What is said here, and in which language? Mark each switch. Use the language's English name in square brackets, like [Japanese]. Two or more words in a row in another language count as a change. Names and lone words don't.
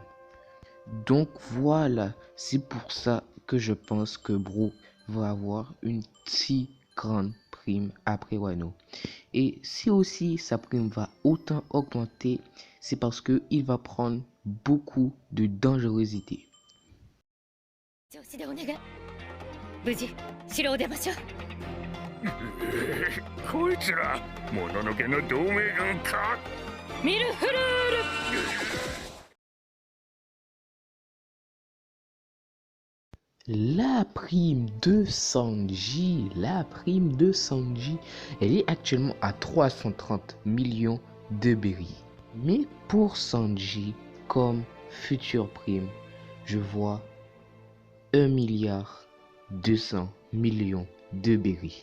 [French] Donc voilà, c'est pour ça que je pense que Brook va avoir une si grande prime après Wano. Et si aussi sa prime va autant augmenter, c'est parce que il va prendre beaucoup de dangerosité. [Japanese] 調子でお願い。無事城を出ましょう。こいつらもののけの同盟軍か。ミルフルール。 [French] La prime de Sanji, elle est actuellement à 330 millions de berries. Mais pour Sanji, comme future prime, je vois 1 milliard 200 millions de berries.